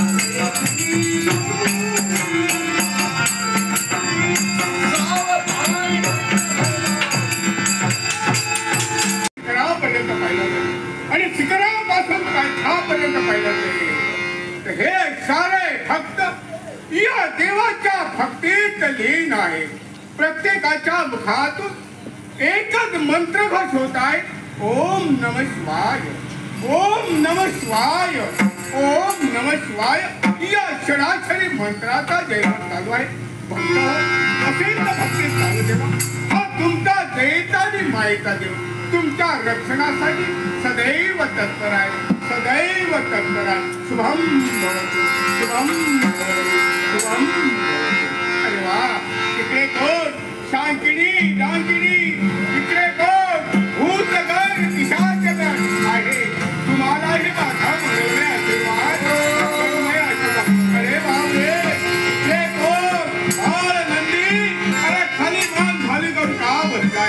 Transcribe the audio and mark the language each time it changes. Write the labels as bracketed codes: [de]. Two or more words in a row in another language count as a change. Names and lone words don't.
[mr] आणि शिखरापासून काठापर्यंत पाहिलं तर हे सारे भक्त या देवाच्या भक्तीत लीन आहे. प्रत्येकाच्या मुखातून एकच मंत्र घोष होत आहे, [sa] ओम नमः शिवाय, ओम नमः शिवाय, ओम नमः शिवाय. [mr] या क्षणाक्षरी मंत्राचा जयघोष चालू आहे. भक्त असेल तर भक्तीत चालू देवा. हा तुमचा जयता आणि मायेचा देव तुमच्या रक्षणासाठी सदैव तत्पर आहे, सदैव तत्पर आहे. [sa] शुभम भवतु, शुभम भवतु, शुभम भवतु. [mr] अरे वा, इकडे कोण शांकिनी डांकिनी, इकडे कोण भूतगण पिशाचगण आहे. तुम्हालाही माझा मनोमय आशीर्वाद, मनोमय आशीर्वाद. अरे बापरे, इकडे कोण बाळ नंदी, अरे खाली मान खाली करून का बसलाय.